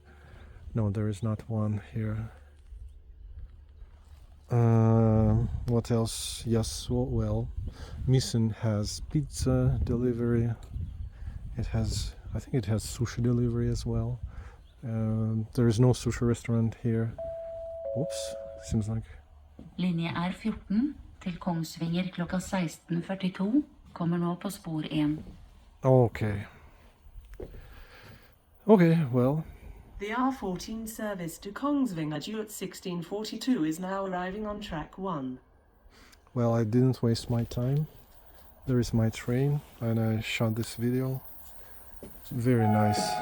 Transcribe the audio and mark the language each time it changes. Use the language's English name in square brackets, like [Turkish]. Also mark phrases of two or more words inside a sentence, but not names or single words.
[English] No, there is not one here. What else? Yes, well, Mysen has pizza delivery. I think it has sushi delivery as well. There is no sushi restaurant here. Oops, seems like... [Norwegian] Linje R14 til Kongsvinger klokka 16:42 kommer nå på spor 1. [English] Okay, well, The R14 service to Kongsvinger due at 1642 is now arriving on track 1. Well, I didn't waste my time. There is my train, and I shot this video. It's very nice.